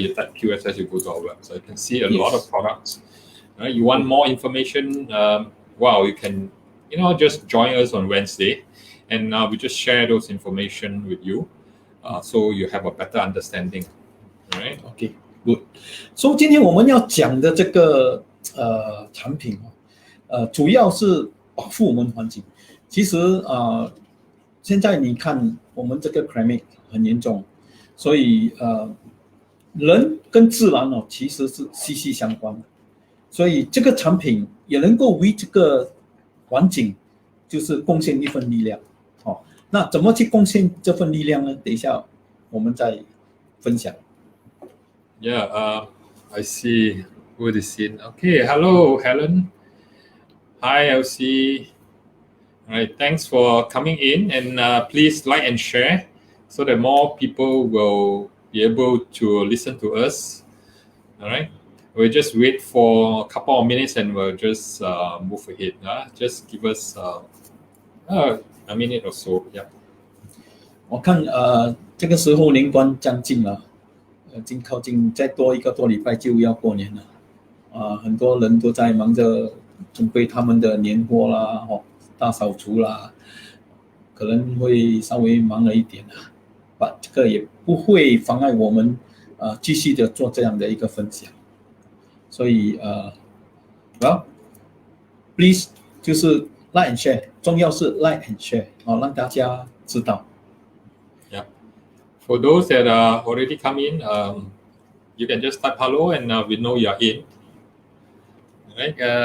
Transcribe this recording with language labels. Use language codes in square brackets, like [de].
[en] You type QSS, you go to our website. You can see a lot of products. You want more information? You can, just join us on Wednesday, and we just share those information with you, so you have a better understanding. All right? Okay, good. So [zh] 今天我们要讲的这个产品主要是保护我们环境。其实现在你看我们这个 climate 很严重，所以人跟自然其实是息息相关的。所以这个产品也能够为这个环境就是贡献一份力量。那怎么去贡献这份力量呢？等一下我们再分享。 [en] Yeah, I see who is in. Okay, hello, Helen. Hi, Elsie. All right, thanks for coming in, and please like and share so that more people will be able to listen to us. All right, we'll just wait for a couple of minutes and we'll just move ahead. Just give us a minute or so. Yeah. [zh] 我看这个时候年关将近了，已经靠近，再多1个多礼拜就要过年了。很多人都在忙着准备他们的年货啦，大扫除啦，可能会稍微忙了一点， [en] but [zh] 这个也不会妨碍我们继续的做这样的一个分享。所以 [en] well please [zh] 就是 [en] like and share， [zh] 重要是 like and share， 让大家知道。 [en] Yeah. For those that already come in, you can just type hello and we know you're in. Right?